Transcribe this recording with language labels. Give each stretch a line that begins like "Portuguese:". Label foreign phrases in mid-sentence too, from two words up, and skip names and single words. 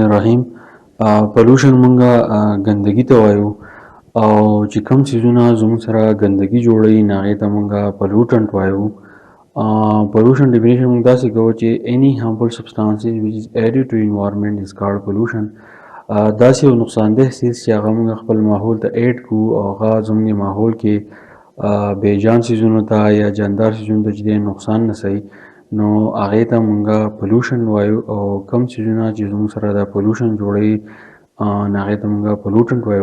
Arabic: الرحیم.
Pashto: پلوشن مونږه ګندګي ته وایو او چې کوم څیزونه زموږ سره ګندګي جوړوي نو هغې ته مونږه پلوټنټ وایو.
English: Pollution definition
Pashto: موږ داسې کوو چې
English: any harmful substances which is added to environment is called pollution.
Pashto: داسې یو نقصاندeh څیز چې هغه موږ خپل ماحول ته ایډ کړو او هغه زموږ ماحول کې بیجان څیزونو ته یا جاندار څیزونو ته چې دی نقصان رسوي نو هغې ته مونږه پلوشن وایو او کوم څیزونه چې زموږ سره دا پلوشن جوړوي نو هغې ته مونږه پلوټنټ وایو.